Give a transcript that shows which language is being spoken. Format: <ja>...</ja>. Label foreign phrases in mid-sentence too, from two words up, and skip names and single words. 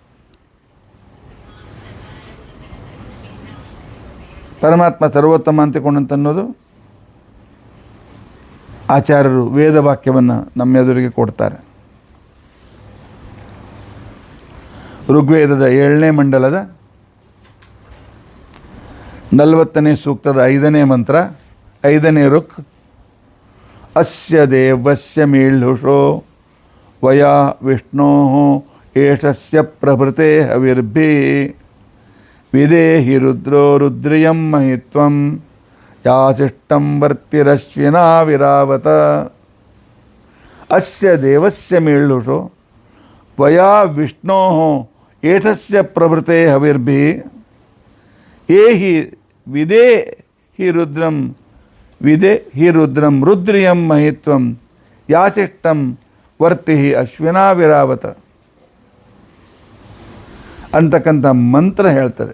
<kn>ಪರಮಾತ್ಮ ಸರ್ವೋತ್ತಮ ಅಂತಿಕೊಂಡಂತ ಅನ್ನೋದು ಆಚಾರ್ಯರು ವೇದ ವಾಕ್ಯವನ್ನು ನಮ್ಮ ಎದುರಿಗೆ ಕೊಡ್ತಾರೆ. ಋಗ್ವೇದದ 7ನೇ ಮಂಡಲದ 40ನೇ ಸೂಕ್ತದ 5ನೇ ಮಂತ್ರ, 5ನೇ ಋಕ್.</kn> <sa>ಅಸ್ಯ ದೇವಸ್ಯ ಮೀಳುಷೋ ವಯಾ ವಿಷ್ಣೋ ಏಷಸ್ಯ ಪ್ರಭೃತೆ ಹವಿರ್ಭಿ ವಿದೇಹಿ ರುದ್ರೋ ರುದ್ರಿಯಂ ಮಹಿತ್ವಂ ಯಾಸಿಷ್ಟಂ ವರ್ತಿರಶ್ವಿನಾ ವಿರಾವತ. ಅಸ್ಯ ದೇವಸ್ಯ ಮೀಳುಷೋ ವಯಾ ವಿಷ್ಣೋ ಏಷಸ್ಯ ಪ್ರಭೃತೆ ಹವಿರ್ಭಿ ಏಹಿ ವಿದೇ ಹಿ ರುದ್ರಂ ರುದ್ರಿಯಂ ಮಹಿತ್ವಂ ಯಾಸಿಷ್ಟಂ ವರ್ತಿ ಅಶ್ವಿನಾ ವಿರಾವತ</sa> <kn>ಅಂತಕ್ಕಂಥ ಮಂತ್ರ ಹೇಳ್ತದೆ.</kn>